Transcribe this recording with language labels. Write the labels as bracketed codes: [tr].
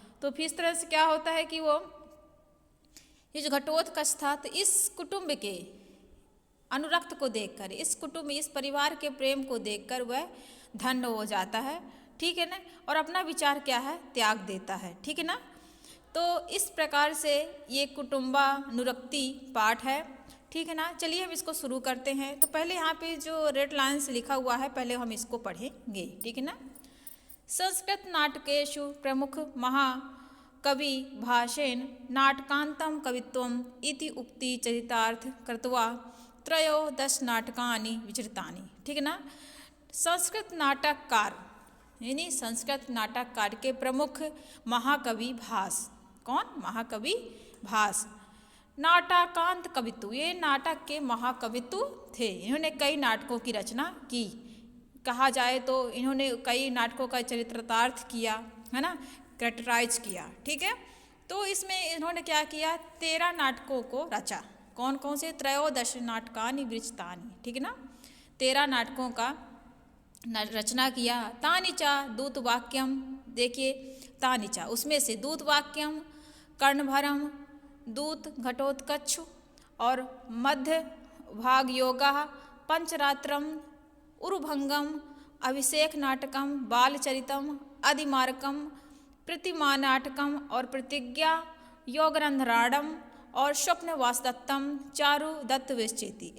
[hi] तो फिर इस तरह से क्या होता है कि वो ये जो घटोत्कच था, तो इस कुटुंब के अनुरक्त को देखकर, इस कुटुंब, इस परिवार के प्रेम को देखकर वह धन्य हो जाता है। ठीक है ना। और अपना विचार क्या है, त्याग देता है। ठीक है ना। तो इस प्रकार से ये कुटुम्बानुरक्ति पाठ है। ठीक है ना। चलिए हम इसको शुरू करते हैं। तो पहले यहाँ पे जो रेड लाइन से लिखा हुआ है, पहले हम इसको पढ़ेंगे। ठीक है ना। [sa] संस्कृत नाटकेषु प्रमुख महाकवि भाषेन नाटकान्तं कवित्वम् इति उक्ति चरितार्थ कृत्वा त्रयोदश नाटकानि विचरितानि। [hi] ठीक है ना। संस्कृत नाटककार, यानी संस्कृत नाटककार के प्रमुख महाकवि भास। कौन? महाकवि भास। नाटकांत कवित्व, ये नाटक के महाकवित्व थे। इन्होंने कई नाटकों की रचना की। कहा जाए तो इन्होंने कई नाटकों का चरितार्थ किया, है ना, कैरेक्टराइज किया। ठीक है। तो इसमें इन्होंने क्या किया, 13 नाटकों को रचा। कौन कौन से? [sa] त्रयोदश नाटकानि विरचितानि। [hi] ठीक है ना। 13 नाटकों का रचना किया। [sa] तानिचा दूत वाक्यम, [hi] देखिए तानिचा, उसमें से [sa] दूत वाक्यम, कर्णभरम, दूत घटोत्कच और मध्य भाग योगा, पंचरात्रम, उरुभंगम, अभिषेक नाटकम, बालचरितम, अधिमारकम, प्रतिमा नाटकम और प्रतिज्ञा योगरंधराडम और स्वप्न वासदत्तम, चारु दत्त विश्चेति।